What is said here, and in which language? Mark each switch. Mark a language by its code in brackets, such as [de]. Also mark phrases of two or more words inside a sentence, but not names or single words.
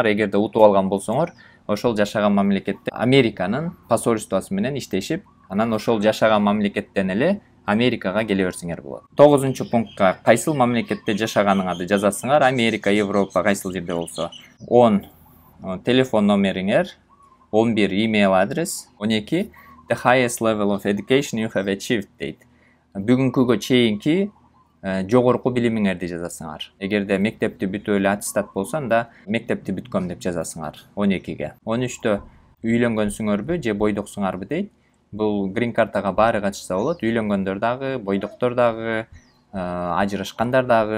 [ky] Эгерде утуп алган болсоңор, ошол жашаган мамлекетте Американын посольствосу менен иштешип, анан ошол жашаган мамлекеттен эле Америкага келе берсеңер болот. 9 пунктка кайсыл мамлекетте жашаганыңарды жазасыңар. Америка, Европа кайсыл жерде болсо. 10 телефон номериңер, 11 email адрес, 12 [en] the highest level of education you have achieved [ky] дейт. Бүгүнкүгө чейинки жогорку билимиңерди жазасыңар. Эгерде мектепти бүтүп эле аттестат болсо, анда мектепти бүткөм деп жазасыңар 12ге. 13тө үйлөнгөнсүңөрбү же бойдоксуңарбы дейт. Бул грин картага баары катышса болот. Үйлөнгөндөр дагы, бойдоктор дагы, ажырашкандар дагы.